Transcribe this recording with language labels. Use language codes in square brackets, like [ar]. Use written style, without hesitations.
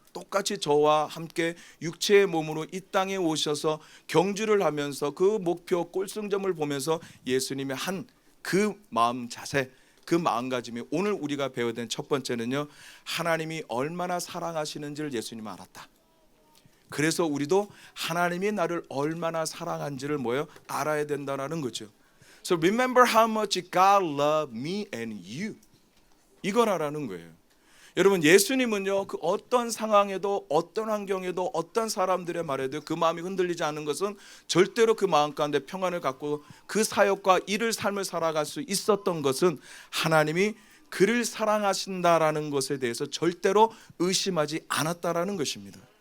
[ko] 똑같이 저와 함께 육체의 몸으로 이 땅에 오셔서 경주를 하면서 그 목표 골승점을 보면서 예수님이 한 그 마음 자세, 그 마음가짐이 오늘 우리가 배워야 된 첫 번째는요, 하나님이 얼마나 사랑하시는지를 예수님은 알았다. 그래서 우리도 하나님이 나를 얼마나 사랑한지를 알아야 된다는 거죠. [en] So remember how much God loved me and you. [ko] 이거라는 거예요. 여러분, 예수님은요, 그 어떤 상황에도, 어떤 환경에도, 어떤 사람들의 말에도 그 마음이 흔들리지 않는 것은 절대로 그 마음 가운데 평안을 갖고 그 사역과 일을 삶을 살아갈 수 있었던 것은 하나님이 그를 사랑하신다라는 것에 대해서 절대로 의심하지 않았다라는 것입니다.